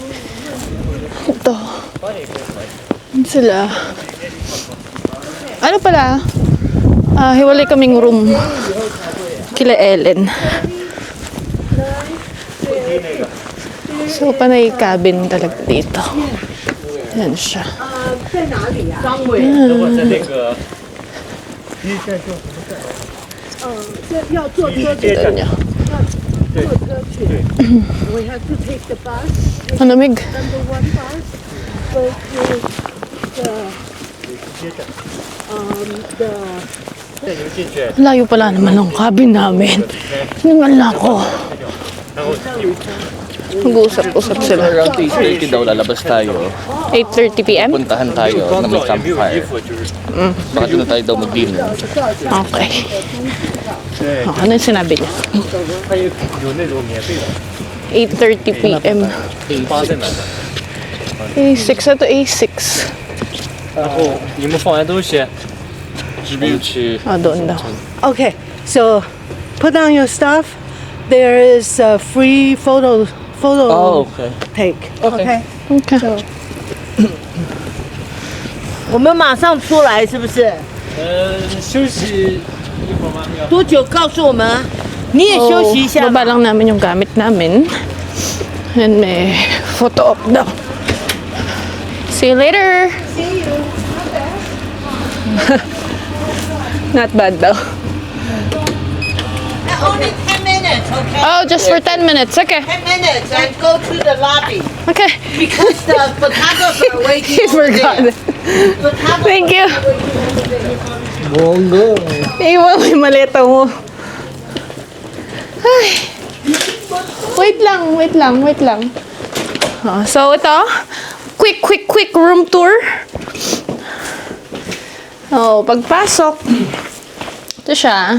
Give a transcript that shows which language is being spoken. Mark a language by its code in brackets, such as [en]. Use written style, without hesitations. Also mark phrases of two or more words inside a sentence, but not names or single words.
[tl] Ito. Yan sila. Ano pala? Hiwalay kaming room. Kila Ellen. So, panay cabin talaga dito. Yan siya. [zh] 在那个要坐车去， [tl] Ito niya. [zh] 坐车去。 [en] We have to take the bus. [tl] Malamig. [en] Number one bus. Go to the [tl] Layo pala naman ng cabin namin. Hingal na ako. Mag-uusap-usap sila. Around 8:30 daw lalabas tayo. [en] 8:30 p.m.? [tl] Puntahan tayo na may campfire. Baka doon na tayo daw mag-dinner. Okay. Oh, ano yung sinabi niya? [en] 8:30 p.m. [tl] A6. Ito A6. [zh] 然后你们放完东西，这边去 [tl] Ah, doon daw. [en] Okay, so put down your stuff. There is a free photo Oh, okay. take. Okay. Okay. [zh] 我们马上出来，是不是？休息一会儿吗？要多久？告诉我们。你也休息一下 [tl] baba [zh] 吧。 [tl] lang namin yung gamit namin. And may [en] photo op [tl] daw. [en] See you later! See you. Not bad daw. Only 10 minutes, okay? Oh, just for 10 minutes. Okay. 10 minutes and go to the lobby Okay. because the photographer waiting He over forgot. there. Photographer Thank you. [tl] Bongga. Iwan mo yung maleta mo. Ay. Wait lang. Oh, so ito, [en] quick room tour. [tl] Oh, pagpasok, ito siya.